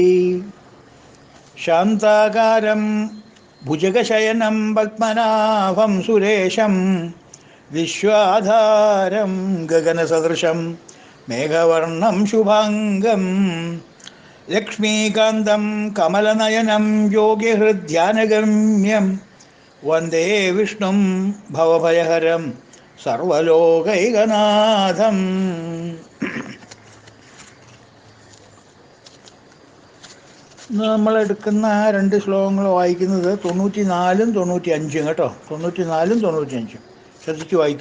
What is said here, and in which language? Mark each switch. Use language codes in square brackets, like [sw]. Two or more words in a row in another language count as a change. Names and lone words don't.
[sa] शांताकारं भुजगशयनं पद्मनाभं सुरेशं विश्वाधारं गगनसदृशं मेघवर्णं शुभांगं लक्ष्मीकान्तं कमलनयनं योगिहृद्ध्यानगम्यं वन्दे विष्णुं भवभयहरं സർവലോകൈകനാഥം. [ml] ഇന്ന് നമ്മളെടുക്കുന്ന രണ്ട് ശ്ലോകങ്ങൾ വായിക്കുന്നത് 94-ും 95 കേട്ടോ. 94-ും 95 ശ്രദ്ധിച്ചു വായിക്കൂ.